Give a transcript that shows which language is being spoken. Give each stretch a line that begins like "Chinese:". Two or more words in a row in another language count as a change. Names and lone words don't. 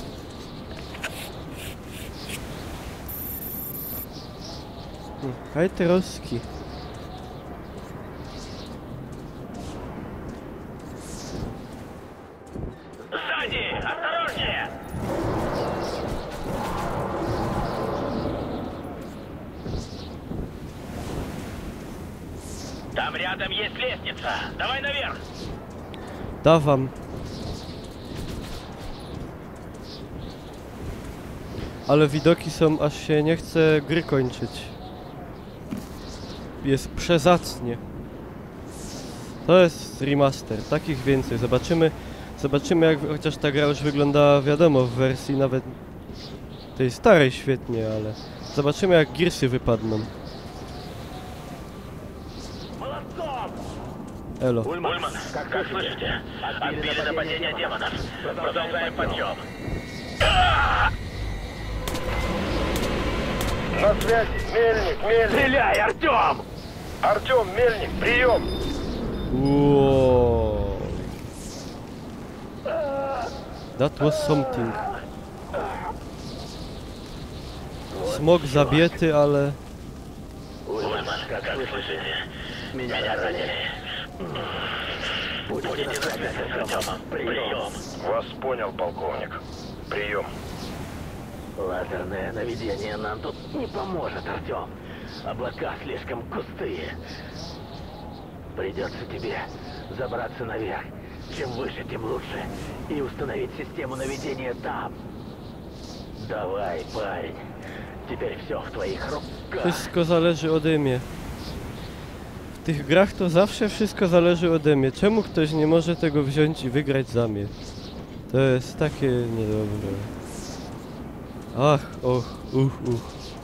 Russian: Hajteroski. Сзади! Осторожнее! Там рядом есть лестница. Давай наверх! Dawam.
Polish: Ale widoki są, aż się nie chce gry kończyć. Jest przezacnie. To jest remaster, takich więcej. Zobaczymy jak chociaż ta gra już wygląda, wiadomo, w wersji nawet tej starej świetnie, ale zobaczymy jak Gearsy wypadną. Elo.
Russian: Ульман, как слышите? Отбили нападение демонов. Продолжаем подъем. На связи, Мельник. Стреляй, Артём! Артём, Мельник, прием.
English: Whoa. That was something.
Polish: Smok zabiety, ale...
Russian: Ульман, как слышите? Меня ранили. Будете держать с Артёмом. Прием. Вас понял, полковник. Прием. Лазерное наведение нам тут не поможет, Артём. Облака слишком густые. Придется тебе забраться наверх. Чем выше, тем лучше. И установить систему наведения там. Давай, парень. Теперь все в твоих руках.
Polish: Wszystko zależy ode mnie. W tych grach to zawsze wszystko zależy ode mnie. Czemu ktoś nie może tego wziąć i wygrać za mnie? To jest takie niedobre. Ach, och, uch.